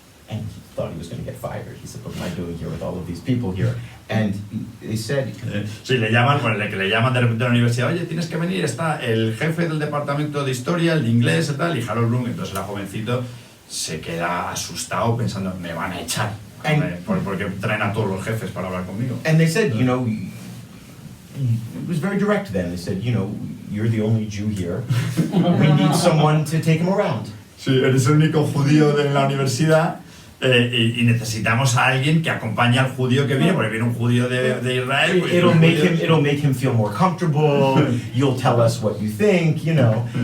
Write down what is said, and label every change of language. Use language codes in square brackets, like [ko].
[en] And he thought he was going to get fired. He said, what am I doing here with all of these people here? And they said... [es] Sí, le llaman de repente a la universidad, oye, tienes que venir, está el jefe del departamento de historia, el de inglés y tal, y Harold Bloom, entonces el jovencito se queda asustado pensando, me van a echar, porque traen a todos los jefes para hablar conmigo. [en] And they said, you know, it was very direct then. They said, you know, you're the only Jew here. We need someone to take him around. [es] Sí, eres el único judío de la universidad y necesitamos a alguien que acompañe al judío que viene, porque viene un judío de Israel. Pues [en] it'll make him feel more comfortable. You'll tell us what you think, you know.